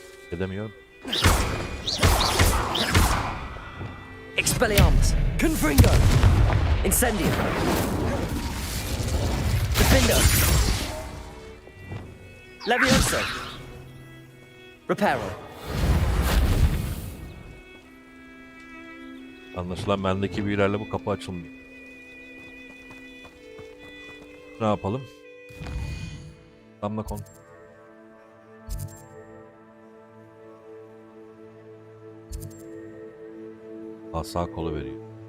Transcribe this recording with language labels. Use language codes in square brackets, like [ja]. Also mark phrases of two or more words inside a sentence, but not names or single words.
[tr] Edemiyorum. [la] Expelliarmus! Confringo! Incendio! Defendo! Levioso! Reparo! [tr] Anlaşılan bendeki büyülerle bu kapı açılmıyor. Ne yapalım? Damla kon. Sağ kolu veriyor.